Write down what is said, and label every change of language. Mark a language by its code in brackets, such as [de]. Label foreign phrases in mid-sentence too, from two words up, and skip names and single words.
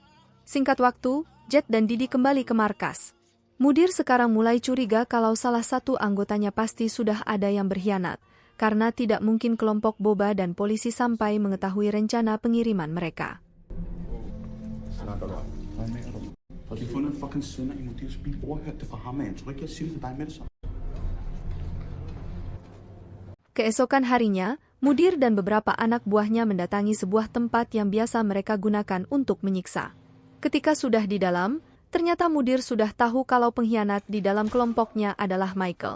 [id] Singkat waktu, Jet dan Didi kembali ke markas. Mudir sekarang mulai curiga kalau salah satu anggotanya pasti sudah ada yang berkhianat, karena tidak mungkin kelompok Boba dan polisi sampai mengetahui rencana pengiriman mereka. [da] Vi har fundet en fucking sender i Modirs bil. Overhørt det fra ham, jeg tror ikke, jeg siger det til dig med det samme. [id] Keesokan harinya, Mudir dan beberapa anak buahnya mendatangi sebuah tempat yang biasa mereka gunakan untuk menyiksa. Ketika sudah di dalam, ternyata Mudir sudah tahu kalau pengkhianat di dalam kelompoknya adalah Michael.